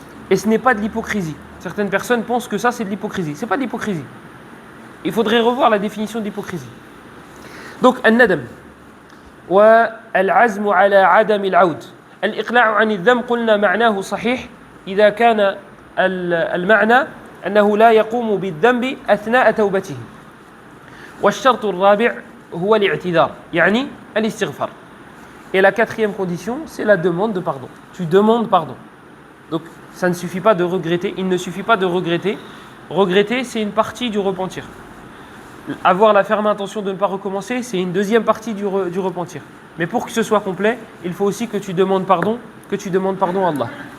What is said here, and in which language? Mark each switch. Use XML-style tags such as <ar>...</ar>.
<fr>Et ce n'est pas de l'hypocrisie. Certaines personnes pensent que ça c'est de l'hypocrisie. Ce n'est pas de l'hypocrisie. Il faudrait revoir la définition de l'hypocrisie. Donc, al-nadam.</fr> <ar>والعزم على عدم العود الإقلاع عن الذنب قلنا معناه صحيح إذا كان المعنى أنه لا يقوم بالذنب أثناء توبته والشرط الرابع هو الاعتذار يعني الاستغفار.</ar> <fr>Et la quatrième condition, c'est la demande de pardon. Tu demandes pardon. Donc, ça ne suffit pas de regretter. Il ne suffit pas de regretter. Regretter, c'est une partie du repentir. Avoir la ferme intention de ne pas recommencer, c'est une deuxième partie du repentir. Mais pour que ce soit complet, il faut aussi que tu demandes pardon à Allah.</fr>